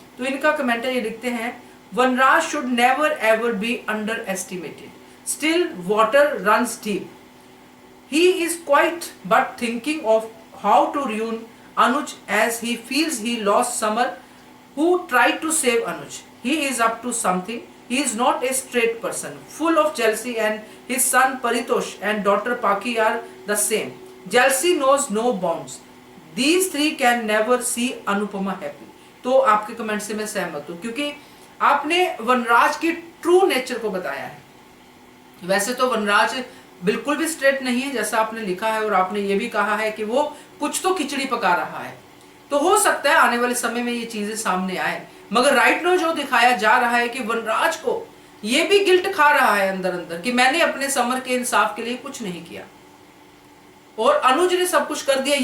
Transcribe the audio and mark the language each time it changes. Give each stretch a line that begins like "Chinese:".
Hindi: तो इनका कमेंट है, ये लिखते हैं,
English: Vanraj should never ever be underestimated, still water runs deep, he is quite but thinking of how to ruin Anuj as he feels he lost Samar who tried to save Anuj. He is up to something. he is not a straight person, full of jealousy, and his son Paritosh and daughter Paki are the same. Jealousy knows no bounds. These three can never see Anupama happy.
Hindi: तो आपके comment से मैं सहमत हूं, क्योंकि आपने वनराज की true nature को बताया है। वैसे तो वनराज बिल्कुल भी स्ट्रेट नहीं है जैसा आपने लिखा है, और आपने ये भी कहा है कि वो कुछ तो खिचड़ी पका रहा है। तो हो सकता है आने वाले समय में ये चीजें सामने आए, मगर राइट नो जो दिखाया जा रहा है कि वनराज को ये भी गिल्ट खा रहा है अंदर अंदर कि मैंने अपने समर के इंसाफ के लिए कुछ नहीं किया और अनुज ने सब कुछ कर दिया।